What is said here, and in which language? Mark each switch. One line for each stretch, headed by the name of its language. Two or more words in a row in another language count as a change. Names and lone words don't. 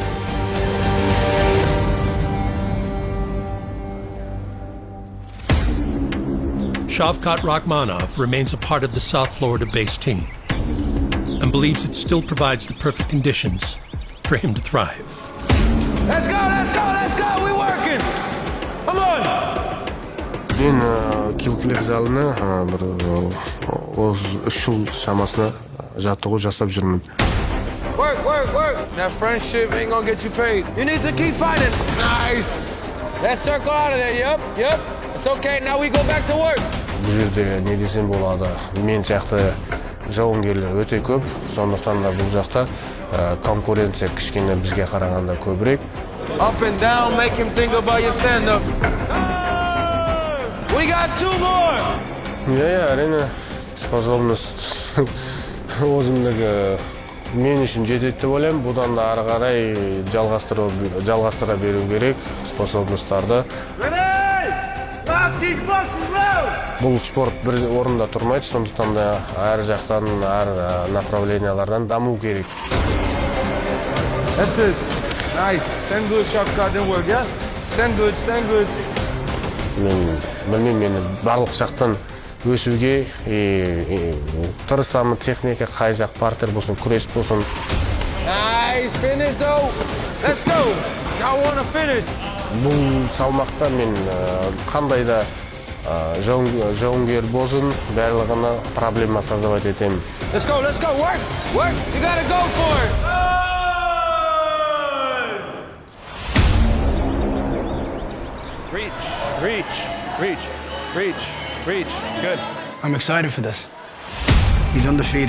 English: Shavkat Rakhmonov remains a part of the South Florida-based team and believes it still provides the perfect conditions for him to thrive. Let's go, let's go, let's go, we're working! Come on!
Kazakh: Men Killcliff залына bir 3 жыл шамасында жаттығу жасап жүрмін.
English: Work, work, work! That friendship ain't gonna get you paid. You need to keep fighting. Nice! Let's circle out of there, yep. It's okay, now we go back to work.
Kazakh: Бұл жерде не десем болады, мен сияқты жауынгерлер өте көп, сондықтан да бұл жақта конкуренция кішкене бізге қарағанда көбірек.
English: Up and down, make him think about your stand-up. We got 2 more!
Kazakh: әрине, способность өзімдігі мен үшін жетеді деп ойлаймын. Бұдан да ары қарай жалғастыра беру керек способностьтарды. Бұл спорт бір орында тұрмайды, сондықтан да әр жақтан, әр направлениялардан даму керек.
English: That's it. Nice. Stand good, Shavkat, then work, yeah? Stand good, stand good.
Kazakh: Мен білмеймін, мені барлық жақтан өсуге тырысамын, техника қай жақ, партер болсын, күрес болсын.
English: Nice, finish though. Let's go. I want to finish.
Kazakh: Бұл салмақта мен қандай да жауынгер болсын, барлығына
Russian: проблема создавать
Kazakh: етемін.
English: Let's go, work, work. You gotta go for it. Reach. Good. I'm excited for this. He's undefeated.